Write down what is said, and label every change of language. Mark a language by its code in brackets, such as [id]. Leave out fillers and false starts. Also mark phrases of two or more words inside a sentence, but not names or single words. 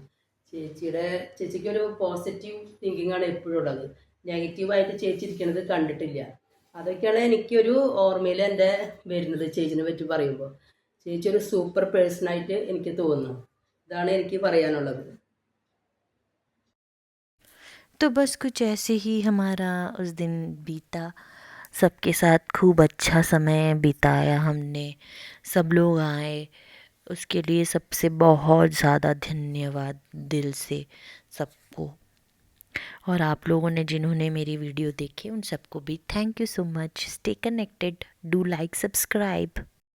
[ml] ചേച്ചിക്കൊരു [en] positive thinking [ml] ആണ് എപ്പോഴും ഉള്ളത്. നെഗറ്റീവായിട്ട് ചേച്ചി ഇരിക്കുന്നത് കണ്ടിട്ടില്ല. അതൊക്കെയാണ് എനിക്കൊരു ഓർമ്മയിൽ എൻ്റെ വരുന്നത് ചേച്ചിനെ പറ്റി പറയുമ്പോൾ. ചേച്ചി ഒരു സൂപ്പർ പേഴ്സണായിട്ട് എനിക്ക് തോന്നുന്നു. ഇതാണ് എനിക്ക് പറയാനുള്ളത്. [hi] तो बस कुछ ऐसे ही हमारा उस दिन बीता। सबके साथ खूब अच्छा समय बिताया हमने। सब लोग आए, उसके लिए सबसे बहुत ज़्यादा धन्यवाद दिल से सबको। और आप लोगों ने जिन्होंने मेरी वीडियो देखी उन सबको भी [en] thank you so much. stay connected, do like, सब्सक्राइब।